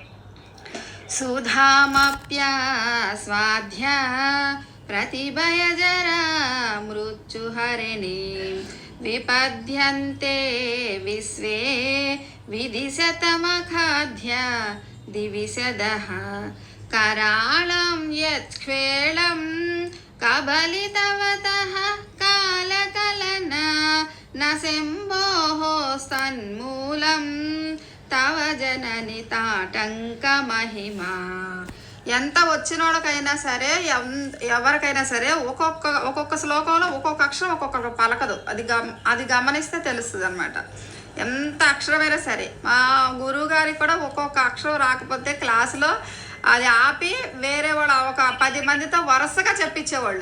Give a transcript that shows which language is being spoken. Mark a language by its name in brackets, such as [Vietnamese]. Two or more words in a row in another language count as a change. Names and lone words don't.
[Sanskrit] సుధామప్యా స్వాధ్య ప్రతిభయజరా మృత్యుహరిణి విపద్యంతే విశ్వే విదిశతమఖాధ్య దివిశదః कराळं यत्क्ष्वेळं कबलितवतः कालकलना न शम्भोः सन्मूलं तव जननि ताटङ्कमहिमा. [Telugu] ఎంత వచ్చినోళ్ళకైనా సరే ఎవరికైనా సరే ఒక్కొక్క శ్లోకంలో ఒక్కొక్క అక్షరం ఒక్కొక్క పలకదు. అది గమనిస్తే తెలుస్తుంది అనమాట. ఎంత అక్షరమైనా సరే మా గురువు గారికి కూడా ఒక్కొక్క అక్షరం రాకపోతే క్లాసులో అది ఆపి వేరే వాళ్ళు ఒక 10 మందితో వరుసగా చెప్పించేవాళ్ళు.